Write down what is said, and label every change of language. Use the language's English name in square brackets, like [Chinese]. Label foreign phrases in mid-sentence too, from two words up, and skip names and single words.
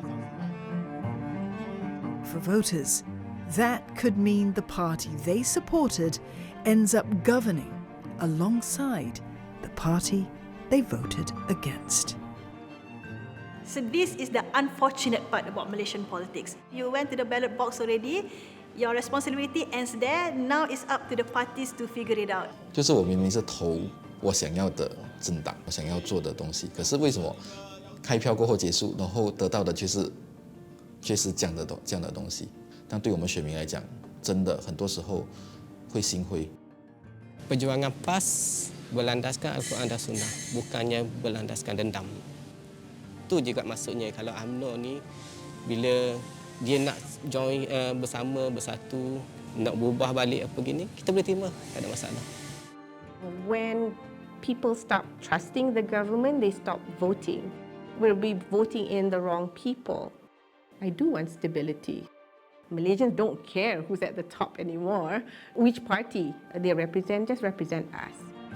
[English] For voters, that could mean the party they supported ends up governing alongside the party they voted against. So this is the unfortunate part about Malaysian politics. You went to the ballot box already, your responsibility ends there, now it's up to the parties to figure it out. [Chinese] 就是我明明是投我想要的政党，我想要做的东西，可是为什么开票过后结束，然后得到的却是这样的东西？但对我们选民来讲，真的很多时候会心灰。 [Malay] Perjuangan PAS berlandaskan Al-Quran dan Sunnah, bukannya berlandaskan dendam. Itu juga maksudnya kalau UMNO ni bila dia nak join bersama, bersatu, nak berubah balik apa gini, kita boleh terima, tak ada masalah. [English] When people stop trusting the government, they stop voting. We'll be voting in the wrong people. I do want stability. Malaysians don't care who's at the top anymore. Which party they represent, just represent us.